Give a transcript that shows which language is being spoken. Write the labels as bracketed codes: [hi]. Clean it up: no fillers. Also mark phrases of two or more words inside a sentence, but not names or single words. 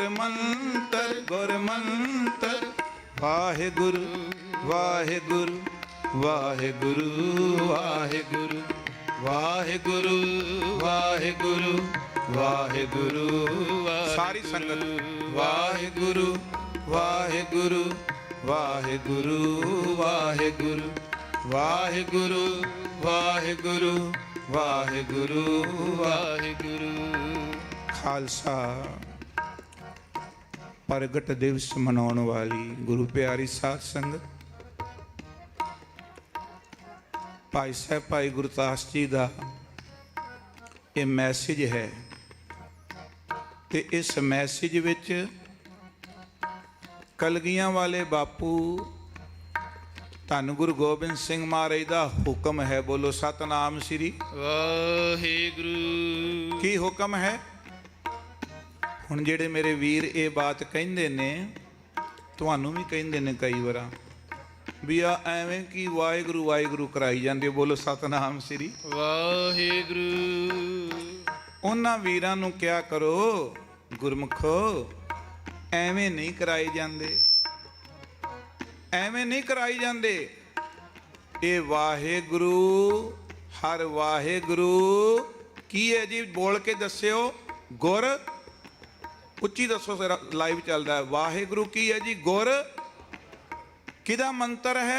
[pa] ਮੰਤ੍ਰ ਗੁਰ ਮੰਤ੍ਰ ਵਾਹਿਗੁਰੂ ਵਾਹਿਗੁਰੂ ਵਾਹਿਗੁਰੂ ਵਾਹਿਗੁਰੂ ਵਾਹਿਗੁਰੂ ਵਾਹਿਗੁਰੂ ਵਾਹਿਗੁਰੂ ਸਾਰੀ ਸੰਗਤ ਵਾਹਿਗੁਰੂ ਵਾਹਿਗੁਰੂ ਵਾਹਿਗੁਰੂ ਵਾਹਿਗੁਰੂ ਵਾਹਿਗੁਰੂ ਵਾਹਿਗੁਰੂ ਵਾਹਿਗੁਰੂ ਵਾਹਿਗੁਰੂ ਖਾਲਸਾ [hi] प्रगट दिवस मनाने वाली गुरु प्यारी साध संगत भाई साहब भाई गुरदास जी का ये मैसेज है ते इस मैसेज विच कलगियां वाले बापू धन गुरु गोबिंद सिंह महाराज का हुक्म है। [pa] ਬੋਲੋ ਸਤਨਾਮ ਸ੍ਰੀ ਵਾਹਿਗੁਰੂ ਕੀ ਹੁਕਮ ਹੈ? ਹੁਣ ਜੇੜੇ ਮੇਰੇ ਵੀਰ ਯੇ ਬਾਤ ਕਹਿੰਦੇ ਨੇ ਤੁਹਾਨੂੰ ਭੀ ਕਹਿੰਦੇ ਨੇ ਕਈ ਬਾਰ ਭੀ ਆ ਐਵੇਂ ਕਿ ਵਾਹਿਗੁਰੂ ਵਾਹਿਗੁਰੂ ਕਰਾਈ ਜਾਂਦੇ। ਬੋਲੋ ਸਤਨਾਮ ਸ੍ਰੀ वाहिगुरु। ਉਨ੍ਹਾਂ ਵੀਰਾਂ ਨੂੰ ਕਿਆ ਕਰੋ ਗੁਰਮੁਖੋ ਐਵੇਂ ਨਹੀਂ ਕਰਾਏ ਜਾਂਦੇ ਐਵੇਂ ਨਹੀਂ ਕਰਾਈ ਜਾਂਦੇ। ਇਹ ਵਾਹਿਗੁਰੂ ਹਰ ਵਾਹਿਗੁਰੂ ਕੀ ਹੈ ਜੀ? ਬੋਲ ਕੇ ਦੱਸਿਓ। ਗੁਰ ਉੱਚੀ ਦੱਸੋ ਜ਼ਰਾ, ਲਾਈਵ ਚੱਲਦਾ ਹੈ। ਵਾਹਿਗੁਰੂ ਕੀ ਹੈ ਜੀ? ਗੁਰ ਕਿਹਦਾ ਮੰਤਰ ਹੈ?